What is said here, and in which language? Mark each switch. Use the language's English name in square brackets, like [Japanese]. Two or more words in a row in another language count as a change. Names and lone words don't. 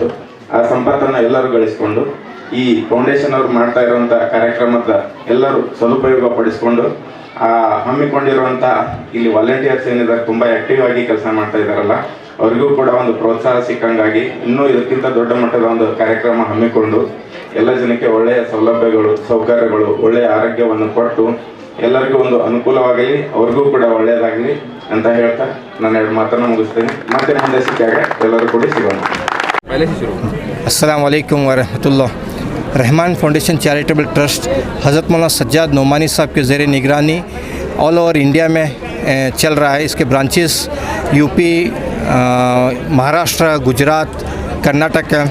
[Kannada] ಆ ಸಂಪತ್ತನ್ನು ಎಲ್ಲರೂ ಗಳಿಸ್ಕೊಂಡು ಈ ಫೌಂಡೇಶನ್ ಅವರು ಮಾಡ್ತಾ ಇರುವಂಥ ಕಾರ್ಯಕ್ರಮದ ಎಲ್ಲರೂ ಸದುಪಯೋಗ ಪಡಿಸ್ಕೊಂಡು ಹಮ್ಮಿಕೊಂಡಿರುವಂಥ ಇಲ್ಲಿ ವಾಲಂಟಿಯರ್ಸ್ ಏನಿದ್ದಾರೆ ತುಂಬ ಆ್ಯಕ್ಟಿವ್ ಆಗಿ ಕೆಲಸ ಮಾಡ್ತಾ ಇದ್ದಾರಲ್ಲ, ಅವರಿಗೂ ಕೂಡ ಒಂದು ಪ್ರೋತ್ಸಾಹ ಸಿಕ್ಕಂಗಾಗಿ ಇನ್ನೂ ಇದಕ್ಕಿಂತ ದೊಡ್ಡ ಮಟ್ಟದ ಒಂದು ಕಾರ್ಯಕ್ರಮ ಹಮ್ಮಿಕೊಂಡು ಎಲ್ಲ ಜನಕ್ಕೆ ಒಳ್ಳೆಯ ಸೌಲಭ್ಯಗಳು, ಸೌಕರ್ಯಗಳು, ಒಳ್ಳೆಯ ಆರೋಗ್ಯವನ್ನು ಕೊಟ್ಟು ಎಲ್ಲರಿಗೂ ಒಂದು ಅನುಕೂಲವಾಗಲಿ, ಅವ್ರಿಗೂ ಕೂಡ ಒಳ್ಳೆಯದಾಗಲಿ ಅಂತ ಹೇಳ್ತಾ ನಾನು 2 ಮಾತನ್ನು ಮುಗಿಸ್ತೇನೆ. ಮತ್ತೆ ಮುಂದೆ ಸಿಕ್ಕಾಗ ಎಲ್ಲರೂ ಕೂಡ ಸಿಗೋಣ. [Arabic] السلام علیکم ورحمة الله. [Urdu] رحمان فاؤنڈیشن چیریٹیبل ٹرسٹ حضرت مولانا سجاد نعمانی صاحب کے زیر نگرانی [English] all over India [Urdu] میں چل رہا ہے. اس کے برانچیز یوپی، مہاراشٹر، گجرات، کرناٹک ہے.